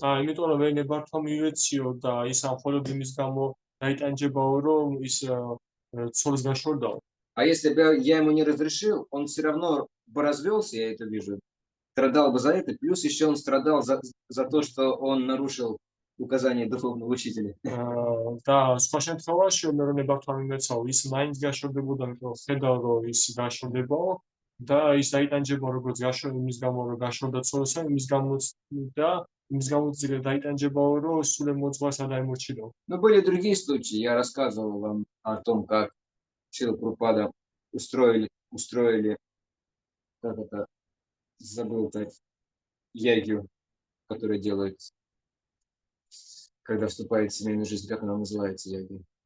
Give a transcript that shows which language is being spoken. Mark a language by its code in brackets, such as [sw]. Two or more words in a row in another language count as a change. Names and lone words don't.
[ru] А если бы я ему не разрешил, он все равно бы развелся, я это вижу, страдал бы за это, плюс еще он страдал за то, что он нарушил указания духовного учителя. [ka] და ის დაიტანჯება როგორც გაშორდა იმის გამო რომ გაშორდა ცოლსა იმის გამოც და იმის გამოც დაიტანჯებაო რომ სულ მოძღვარს არ დაემორჩილო. [ru] Но были другие случаи. Я рассказывал вам о том, как Шрила Прабхупада устроили, как это, забыл так, ягью, которую делают, когда вступает в семейную жизнь, как она называется, ягью?